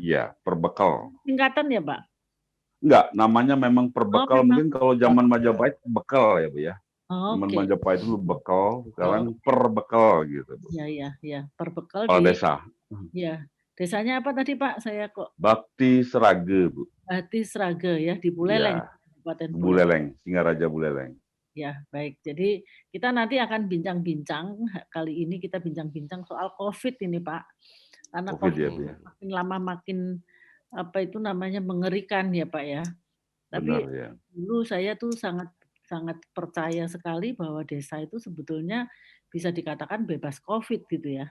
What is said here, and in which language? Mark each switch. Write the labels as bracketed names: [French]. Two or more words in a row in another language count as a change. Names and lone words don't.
[Indonesian] Iya, Perbekel. Singkatan ya Pak? Enggak, namanya memang Perbekel. Mungkin kalau zaman Majapahit bekal ya Bu ya. Zaman Majapahit dulu bekal, sekarang Perbekel gitu Bu. Iya, Perbekel di desa. Iya. Desanya apa tadi Pak? Saya kok Bakti Srage, Bu. Bakti Srage ya di Buleleng. Ya, Buleleng, Singaraja Buleleng. Ya, baik. Jadi kita nanti akan bincang-bincang, kali ini kita bincang-bincang soal COVID ini Pak. Karena COVID ya, makin lama makin apa itu namanya mengerikan ya Pak ya. Tapi benar, ya. Dulu saya tuh sangat percaya sekali bahwa desa itu sebetulnya bisa dikatakan bebas COVID gitu ya.